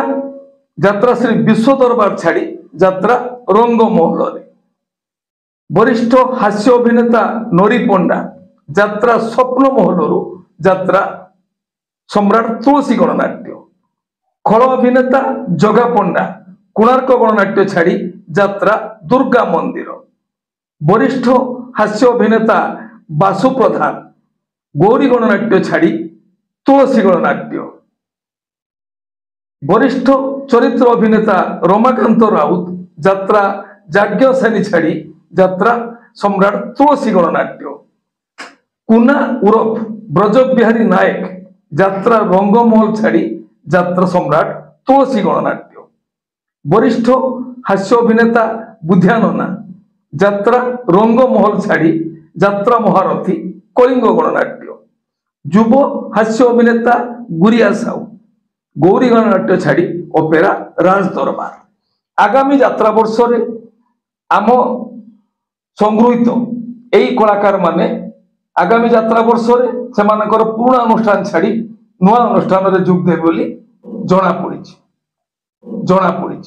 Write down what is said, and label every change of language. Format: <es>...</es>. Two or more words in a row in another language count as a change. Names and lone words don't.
<or>ଯାତ୍ରା ଶ୍ରୀ ବିଶ୍ୱ ଦରବାର ଛାଡ଼ି ଯାତ୍ରା ରଙ୍ଗ ମହଲ ରେ, ବରିଷ୍ଠ ହାସ୍ୟ ଅଭିନେତା ନରି ପଣ୍ଡା ଯାତ୍ରା ସ୍ୱପ୍ନ ମହଲ ଯାତ୍ରା ସମ୍ରାଟ ତୁଳସୀ ଗଣନାଟ୍ୟ, ଖଳ ଅଭିନେତା ଜଗା ପଣ୍ଡା କୋଣାର୍କ ଗଣନାଟ୍ୟ ଛାଡ଼ି ଯାତ୍ରା ଦୁର୍ଗା ମନ୍ଦିର, ବରିଷ୍ଠ ହାସ୍ୟ ଅଭିନେତା ବାସୁ ପ୍ରଧାନ ଗୌରୀ ଗଣନାଟ୍ୟ ଛାଡ଼ି ତୁଳସୀ ଗଣନାଟ୍ୟ, ବରିଷ୍ଠ ଚରିତ୍ର ଅଭିନେତା ରମାକାନ୍ତ ରାଉତ ଯାତ୍ରା ଜାଜ୍ଞ ଶୈଳୀ ଛାଡ଼ି ଯାତ୍ରା ସମ୍ରାଟ ତୁଳସୀ ଗଣନାଟ୍ୟ, କୁନା ଉର୍ଫ ବ୍ରଜ ବିହାରୀ ନାୟକ ଯାତ୍ରା ରଙ୍ଗମହଲ ଛାଡ଼ି ଯାତ୍ରା ସମ୍ରାଟ ତୁଳସୀ ଗଣନାଟ୍ୟ, ବରିଷ୍ଠ ହାସ୍ୟ ଅଭିନେତା ବୁଧିଆନନା ଯାତ୍ରା ରଙ୍ଗମହଲ ଛାଡ଼ି ଯାତ୍ରା ମହାରଥୀ କଳିଙ୍ଗ ଗଣନାଟ୍ୟ, ଯୁବ ହାସ୍ୟ ଅଭିନେତା ଗୁରିଆ ସାହୁ ଗୌରୀ ଗଣନାଟ୍ୟ ଛାଡ଼ି ଅପେରା ରାଜ ଦରବାର। ଆଗାମୀ ଯାତ୍ରା ବର୍ଷ ରେ ଆମ ସଙ୍ଗୃହିତ ଏଇ କଳାକାର ମାନେ ଆଗାମୀ ଯାତ୍ରା ବର୍ଷ ରେ ସେମାନଙ୍କର ପୁରୁଣା ଅନୁଷ୍ଠାନ ଛାଡ଼ି ନୂଆ ଅନୁଷ୍ଠାନ ରେ ଯୋଗ ଦେବେ ବୋଲି ଜଣା ପଡ଼ିଛି।</or>